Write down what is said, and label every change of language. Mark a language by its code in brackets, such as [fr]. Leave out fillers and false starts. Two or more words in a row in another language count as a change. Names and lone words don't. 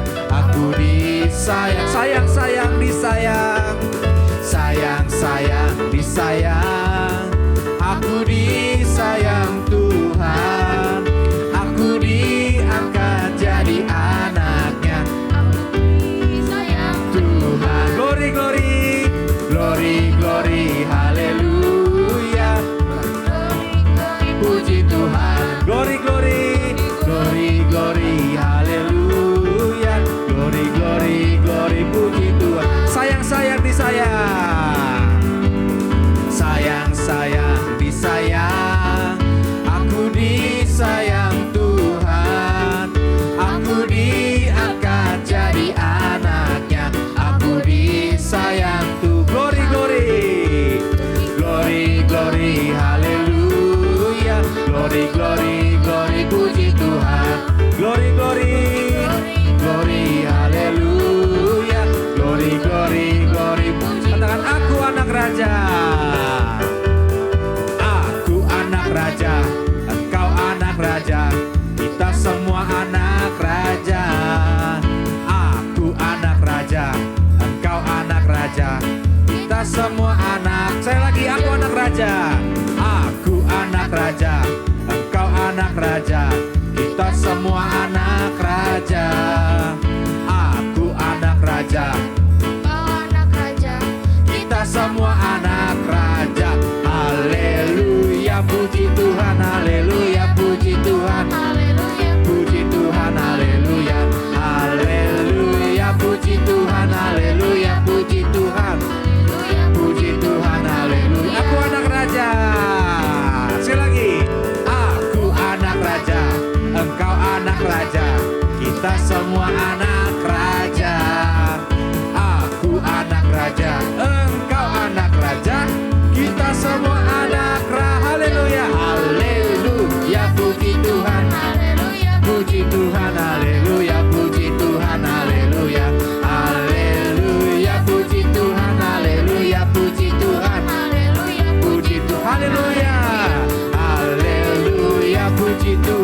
[id] Aku disayang, sayang, sayang, disayang, sayang, sayang, disayang. Aku disayang Tuhan, aku diangkat jadi anaknya. Disayang Tuhan. [en] Glory, glory, glory, glory, [id] haleluya. Puji Tuhan, [en] glory, glory, glory, glory, haleluya. Glory, glory, glory, [id] puji Tuhan. Sayang, sayang, disayang, sayang, sayang, disayang. Aku disayang Tuhan, aku diangkat jadi anaknya. Aku disayang Tuhan. [en] Glory, glory, glory, glory, haleluya. Glory, glory, glory, [id] puji Tuhan. [en] Glory, glory, glory, haleluya. Glory, glory, glory, [id] puji. Katakan aku anak raja, aku anak raja, engkau anak raja, kita semua anak raja. Aku anak raja, engkau anak raja, kita semua anak. Saya lagi, aku anak raja, aku anak raja, engkau anak raja, kita semua anak raja. Aku anak raja, Kau anak raja, kita semua anak raja. Haleluya, puji Tuhan, haleluya, puji Tuhan, haleluya, puji Tuhan, haleluya, haleluya, puji Tuhan, haleluya, puji Tuhan, haleluya, puji Tuhan, haleluya. Aku anak raja. Sekali lagi, aku anak raja, engkau anak raja, kita semua anak raja. Aku anak raja, engkau anak raja, kita semua anak raja. Haleluya, haleluya, puji Tuhan, haleluya, puji Tuhan, haleluya, puji Tuhan, haleluya, haleluya, puji Tuhan, haleluya, puji Tuhan, haleluya, puji Tuhan, haleluya, haleluya, puji Tuhan,